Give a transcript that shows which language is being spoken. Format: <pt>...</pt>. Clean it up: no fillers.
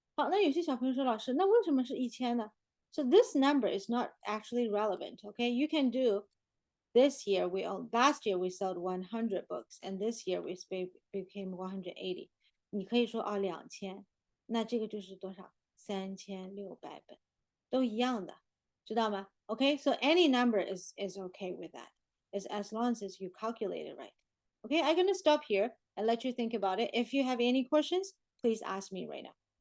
<zh>好，那有些小朋友说，老师，那为什么是1000呢？</zh> <en>So this number is not actually relevant. Okay, you can do this year. Last year we sold 100 books, and this year we became 180.</en> <zh>你可以说啊2000，那这个就是多少？3600本，都一样的，知道吗？</zh> <en>Okay, so any number is okay with that, as long as you calculate it right. Okay, I'm gonna stop here and let you think about it. If you have any questions, please ask me right now.</en>